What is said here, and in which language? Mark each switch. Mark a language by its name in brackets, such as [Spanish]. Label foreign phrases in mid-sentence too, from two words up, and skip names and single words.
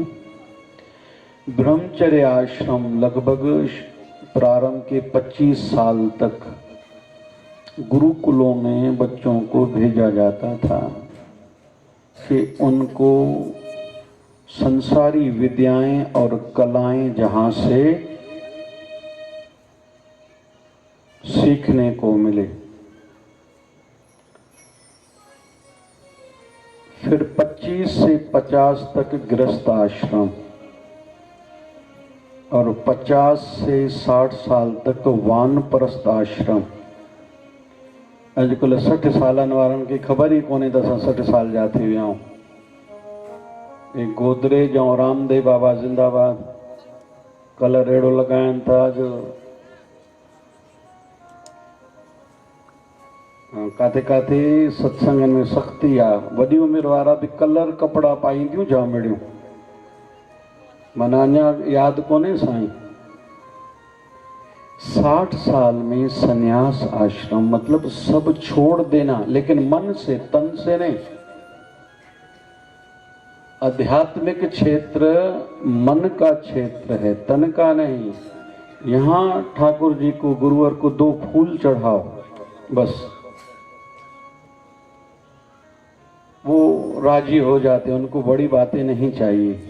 [Hindi] ब्रह्मचर्य आश्रम लगभग प्रारंभ के 25 साल तक गुरुकुलों में बच्चों को भेजा जाता था कि उनको संसारी विद्याएं और कलाएं जहां से सीखने को मिले। फिर 25 से 50 तक गृहस्थ आश्रम और 50 से 60 साल तक वानप्रस्थ आश्रम। [Sindhi] अॼुकल्ह 60 सालनि वारनि खे ख़बर ई कोन्हे त असां 60 साल जा थी विया आहियूं। गोदरेज और रामदेव बाबा जिंदाबाद कलर अहिड़ो लॻाइनि था जो काथे काथे सत्संग में सख्ती आहे। वॾी उमिरि वारा भी कलर कपड़ा पाईंदियूं जाम अहिड़ियूं, माना अञा यादि कोन्हे साईं। [Hindi] 60 साल में संन्यास आश्रम मतलब सब छोड़ देना, लेकिन मन से, तन से नहीं। आध्यात्मिक क्षेत्र मन का क्षेत्र है, तन का नहीं। यहाँ ठाकुर जी को, गुरुवर को 2 फूल चढ़ाओ बस, वो राजी हो जाते, उनको बड़ी बातें नहीं चाहिए।